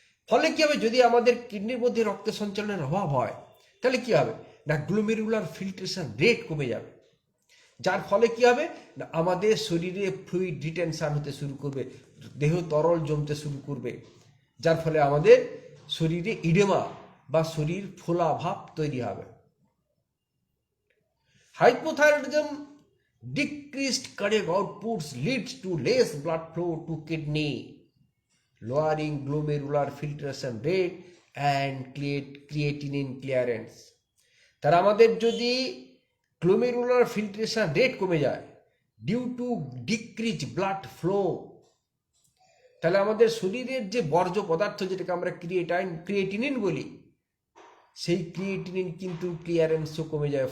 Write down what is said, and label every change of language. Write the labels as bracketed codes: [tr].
[bn] ফলে কি হবে, যদি আমাদের কিডনির মধ্যে রক্তের সঞ্চালনের অভাব হয় তাহলে কি হবে না গ্লোমেরুলার ফিল্ট্রেশন রেট কমে যাবে, যার ফলে কি হবে না আমাদের শরীরে ফ্লুইড রিটেনশন হতে শুরু করবে, দেহ তরল জমতে শুরু করবে, যার ফলে আমাদের শরীরে ইডেমা বা শরীর ফোলা ভাব তৈরি হবে। [en] Hypothyroidism decreased cardiac outputs leads to less blood flow to kidney, lowering glomerular filtration rate and creatinine clearance. [bn] তার আমাদের যদি গ্লোমেরুলার ফিল্ট্রেশন রেট কমে যায় [en] due to decrease blood flow, [bn] তাহলে আমাদের শরীরের যে বর্জ্য পদার্থ যেটাকে আমরা ক্রিয়েটিনিন বলি, সেই ক্রিয়েটিনিন কিন্তু ক্লিয়ারেন্সও কমে যাবে।